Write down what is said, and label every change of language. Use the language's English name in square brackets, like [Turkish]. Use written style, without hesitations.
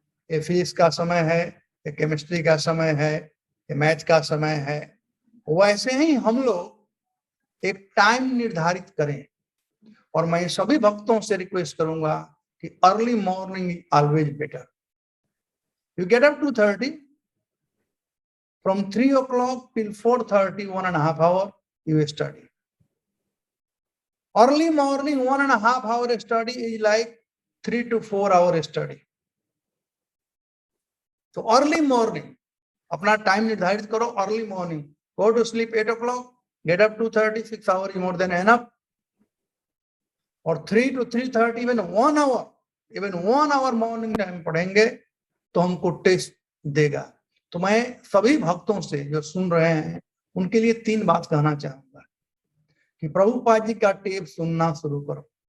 [Hindi] ये फिजिक्स का समय है, ये केमिस्ट्री का समय है, ये मैथ का समय है। वैसे ही हम लोग एक टाइम निर्धारित करें। और मैं सभी भक्तों से रिक्वेस्ट करूंगा कि [English] Early morning always better. You get up 2:30, from 3 o'clock till 4:30, 1.5 hours, you study. Early morning 1.5 hour study is like 3 to 4 hour study. So early morning, [Hindi] अपना टाइम निर्धारित करो। [English] Early morning, go to sleep 8 o'clock, get up 2:30, 6 hours is more than enough. [Hindi] और 3 to 3:30, [English] even 1 hour [Hindi] morning time पढ़ेंगे तो हमको test देगा। तो मैं सभी भक्तों से जो सुन रहे हैं उनके लिए 3 बात कहना चाहूंगा कि प्रभुपाद जी का टेप सुनना शुरू करो।